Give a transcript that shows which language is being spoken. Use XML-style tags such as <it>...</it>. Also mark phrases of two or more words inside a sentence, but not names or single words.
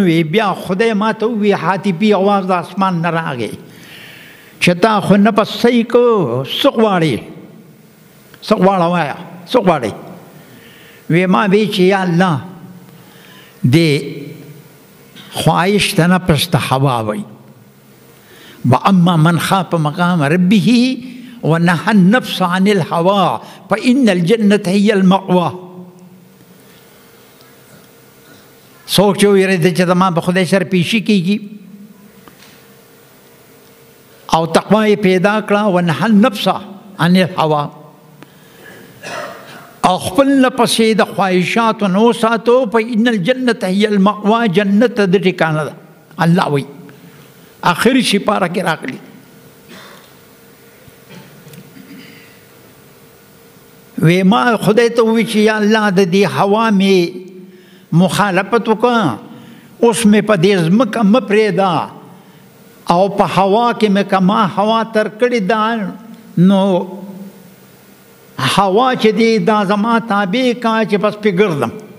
<ps>وی بیا خدای ما ته وی حاتفي आवाज د اسمان نه راغی چې تا خو نفس صحیح کو، څه غواړې؟ څه غواړه وایه، څه غواړې؟ وی ما وی چې یا الله دې خواهش ته نفس ته هوا وی.</ps> <ar>واما من خاف مقام ربه ونهى النفس عن الهوى فإن الجنة هي المأوى.</ar> <ps>سوچ یو یری د چې زما به خدای سره پیشي کېږي او تقوا یې پیدا کړه.</ps> <ar>ونهى النفس عن الهوى،</ar> <ps>او خپل نفس یې د خواهشاتو نه وساتو.</ps> <ar>فإن الجنة هي المأوى،</ar> <ps>جنت د ټکانه ده. الله وی آخري سپاره کې راغلي. وی ما خدای ته وی چې یا الله د دې هوا مې مخالفت وکړه، اوس مې په دې ځمکه مه پرېږده او په هوا کې مې که ما هوا تر کړې ده نو هوا چې دی دا زما تابع کا چې بس پې ګرځم.</ps>